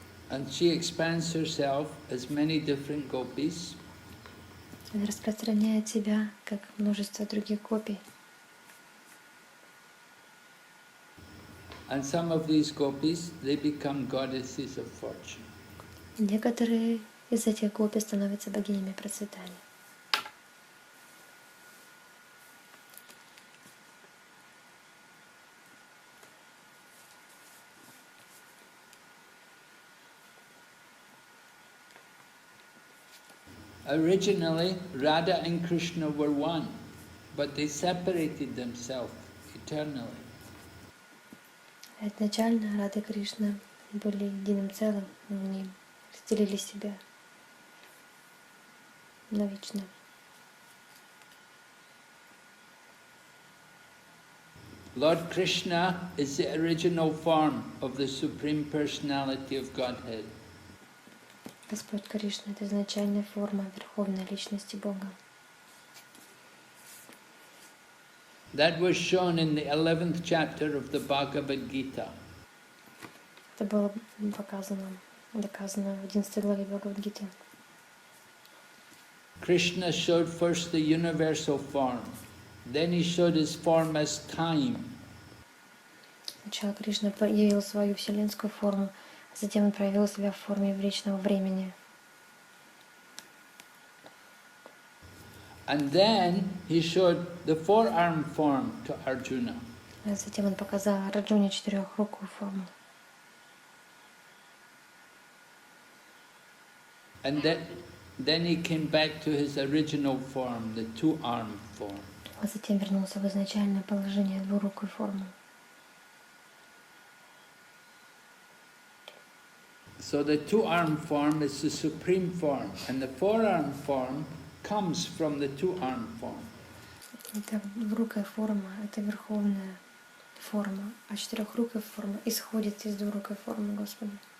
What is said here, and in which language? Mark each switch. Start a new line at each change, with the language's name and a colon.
English: And she expands herself as many different gopis.
Russian: Она распространяет себя, как множество других гопи.
English: And some of these gopis, they become goddesses of fortune.
Russian: Некоторые из этих гопи становятся богинями процветания.
English: Originally, Radha and Krishna were one, but they separated themselves eternally.
Russian: Изначально Рада и Кришна были единым целым, но они разделили себя навечно.
English: Lord Krishna is the original form of the Supreme Personality of Godhead.
Russian: Господь Кришна — это изначальная форма Верховной Личности Бога.
English: That was shown in the 11th chapter of the Bhagavad-gita.
Russian: Это было доказано в 11 главе Бхагавад-гиты.
English: Krishna showed first the universal form, then he showed his form as time.
Russian: Сначала Кришна проявил свою вселенскую форму, а затем он проявил себя в форме вечного времени.
English: And then he showed the four-arm form to Arjuna.
Russian: А затем он показал Арджуне четырехрукую форму.
English: And then he came back to his original form, the two-arm form.
Russian: А затем вернулся в изначальное положение двурукой формы.
English: So the two-arm form is the supreme form, and the four-arm form comes from the two-arm form.
Russian: Это двурукая форма, это верховная форма, а четырехрукая форма исходит из двурукой формы Господа.